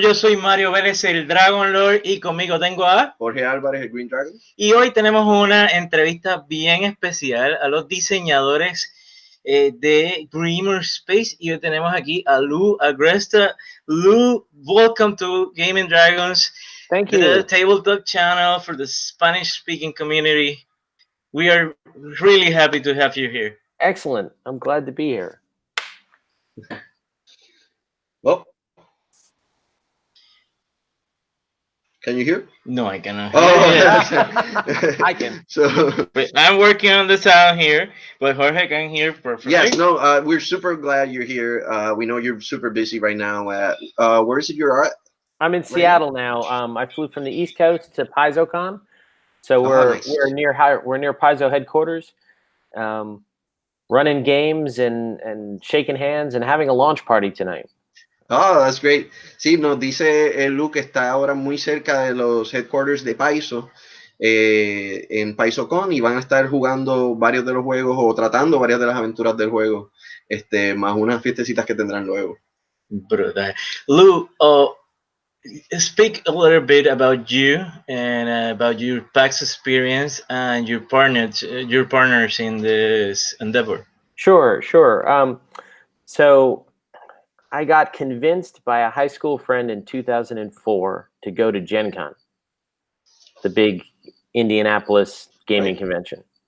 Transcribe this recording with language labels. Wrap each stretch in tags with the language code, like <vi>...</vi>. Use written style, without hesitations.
<es>Yo soy Mario Vélez, el Dragon Lord, y conmigo tengo a Jorge Álvarez, el Green Dragon. Y hoy tenemos una entrevista bien especial a los diseñadores de Grimmerspace. Y hoy tenemos aquí a Lou Agresta.</es> <en>Lou, welcome to Gaming Dragons. Thank you. The tabletop channel for the Spanish-speaking community. We are really happy to have you here. Excellent. I'm glad to be here. Well, can you hear? No, I cannot. Oh, I can. So I'm working on the sound here, but Jorge can hear perfectly. yes, no, we're super glad you're here. We know you're super busy right now. Where is it you're at? I'm in Seattle now. I flew from the East Coast to PaizoCon, so we're near Paizo headquarters, running games and shaking hands and having a launch party tonight. Oh, that's great.</en> <es>Sí, nos dice Luke que está ahora muy cerca de los headquarters de Paizo, en PaizoCon, y van a estar jugando varios de los juegos o tratando varias de las aventuras del juego, más unas fiestecitas que tendrán luego. Brutal.</es> <en>Lou, speak a little bit about you and about your past experience and your partners in this endeavor. Sure. So I got convinced by a high school friend in 2004 to go to Gen Con, the big Indianapolis gaming convention.</en>